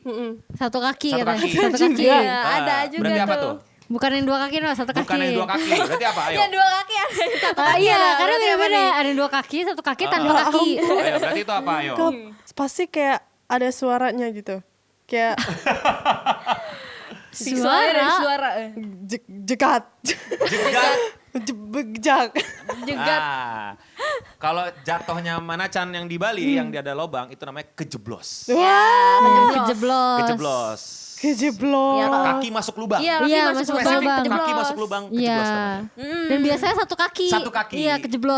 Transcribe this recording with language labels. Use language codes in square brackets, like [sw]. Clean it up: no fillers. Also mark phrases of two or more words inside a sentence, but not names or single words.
[id] Satu kaki Satu katanya. kaki. Satu kaki. Iya, ada juga Berarti apa tuh? Bukan yang 2 kaki, no, satu kaki. Bukan yang 2 kaki. Berarti apa? Ayo. Ya 2 kaki ada yang 1 kaki. Iya, karena Berarti apa beda-beda. nih? Ada yang 2 kaki, 1 kaki, tanda kaki. Ayo, berarti itu apa? Ayo. Pasti kayak ada suaranya gitu. Kayak Suara. jegat. Jegat. Jegat. Jegat. Kalau jatuhnya Manacan yang di Bali yang ada lobang itu namanya kejeblos. Wah, Kejeblos. kejeblok. Kaki masuk lubang. Iya, Iya, masuk masuk Spesifik lubang. kaki masuk lubang kejeblos Iya. namanya. Dan biasanya 1 kaki. 1 kaki. Iya, kejeblos.